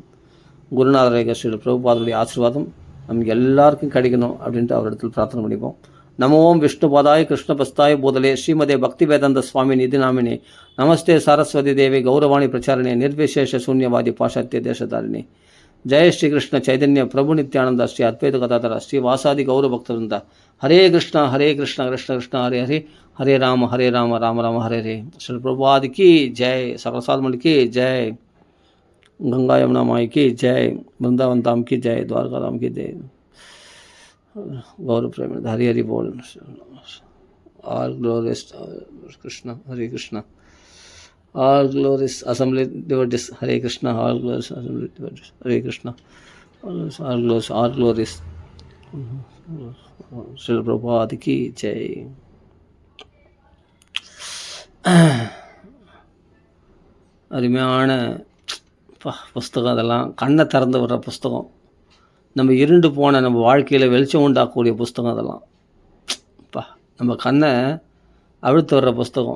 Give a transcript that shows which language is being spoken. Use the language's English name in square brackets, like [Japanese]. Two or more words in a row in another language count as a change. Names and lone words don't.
[Tamil] குருநாதர் ஸ்ரீல பிரபுபாதருடைய ஆசீர்வாதம் நமக்கு எல்லாருக்கும் கிடைக்கணும் அப்படின்ட்டு அவரிடத்தில் பிரார்த்தனை பண்ணிப்போம். [Sanskrit] नमो ॐ विष्णुपादाय कृष्णपस्ताय भूतले श्रीमते भक्ति वेदान्त स्वामी निति नामिने नमस्ते सारस्वति देवि गौरवाणी प्रचारणे निर्विशेष शून्यवादि पाश्चात्य देशतारिणि. जय श्री कृष्ण चैतन्य प्रभु नित्यानंद श्री अद्वैत गदाधर श्री वासादि गौर भक्तवृंद. हरे कृष्ण कृष्ण कृष्ण हरे हरे, हरे राम राम राम हरे हरे. [Hindi] श्री प्रभुपाद की जय, सकल साधुमंडली की जय, गंगा यमुना माई की जय, वृंदावन धाम की जय, द्वारका धाम की जय. गौर प्रेम हरि हरि बोल. [English] All glories Krishna, Hare Krishna. All glories assembly devotees, Hare Krishna. All glories assembly devotees, Hare Krishna. All glories. [Hindi] श्रीला प्रभुपाद की जय. [Tamil] அருமையான புஸ்தகம். அதெல்லாம் கண்ணை திறந்து வர்ற புஸ்தகம். நம்ம இருண்டு போன நம்ம வாழ்க்கையில் வெளிச்சம் உண்டாக்கக்கூடிய புஸ்தகம். அதெல்லாம் நம்ம கண்ணை அழுத்து வர்ற புஸ்தகம்.